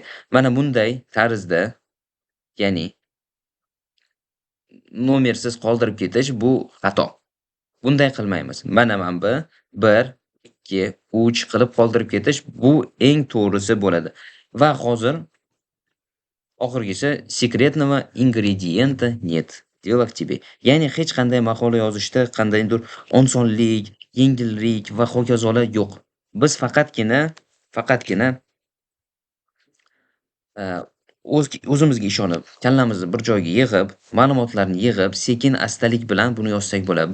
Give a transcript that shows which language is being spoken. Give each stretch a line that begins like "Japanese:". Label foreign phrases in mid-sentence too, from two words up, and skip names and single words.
Uzbek: Mana bunday tarzda, ya'ni nomersiz qoldirib ketish bu xato. Bunday qilmaymiz. Mana bu 1, 2, 3 qilib qoldirib ketish bu eng to'g'risi bo'ladi. Va hozir oxirgisi
Russian: sekretного ингредиента нет. Дело в тебе.
Uzbek: Ya'ni hech qanday maqola yozishda qandaydir osonlik, yengillik va hokazolar yo'q. Biz faqatgina o'zimizga ishonib, kallamizni bir joyga yig'ib, ma'lumotlarni yig'ib, sekin-astalik bilan buni yozsak bo'ladi.